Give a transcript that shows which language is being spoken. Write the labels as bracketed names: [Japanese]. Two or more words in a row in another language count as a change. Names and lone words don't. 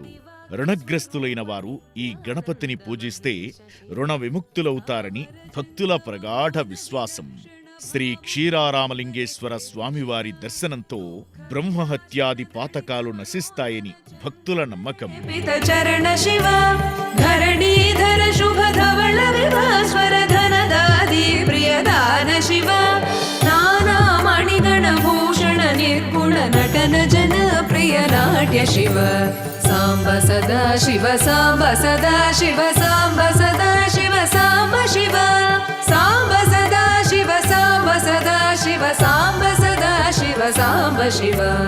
[Telugu] రుణగ్రస్తులైన వారు ఈ గణపతిని పూజిస్తే రుణ విముక్తులవుతారని భక్తుల ప్రగాఢ విశ్వాసం. శ్రీ క్షీరారామలింగేశ్వర స్వామివారి దర్శనంతో బ్రహ్మహత్యాది పాతకాలు నశిస్తాయని భక్తుల నమ్మకం. [Sanskrit] पित चरण शिव धरणीधर शुभ धवल विभास्वर धनदादि प्रियदान शिव नाना मणिगण भूषण निर्गुण नटन जन प्रिय नाट्य शिव साम्ब सदा शिव साम्ब सदा शिव साम्ब सदा शिव साम्ब शिव साम्ब सदा शिव साम्ब सदा शिव साम्ब सदा शिव साम्ब शिव.